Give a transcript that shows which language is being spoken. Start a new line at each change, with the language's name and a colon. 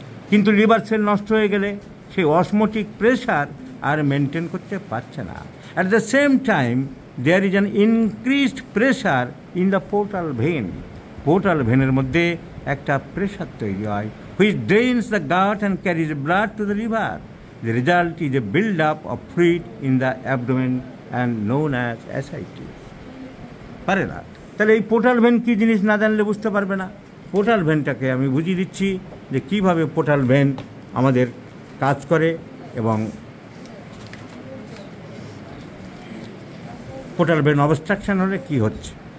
Bangla: কিন্তু liver sell নষ্ট হয়ে গেলে সেই অসমোটিক প্রেশার আর মেনটেন করতে পারছে না।
English: at the same time there is an increased pressure in the portal ভেনের
Bangla: মধ্যে একটা প্রেশার তৈরি হয়,
English: which drains the gut and carries blood to the liver. The result is a build-up of fluid in the abdomen and known as ascites.
Bangla: পারে না। তাহলে এই portal when কী জিনিস না জানলে বুঝতে পারবে না। পোর্টাল ভেনটাকে আমি বুঝিয়ে দিচ্ছি যে কীভাবে পোর্টাল ভেন আমাদের কাজ করে এবং পোর্টাল ভেন অবস্ট্রাকশন হলে কী হচ্ছে।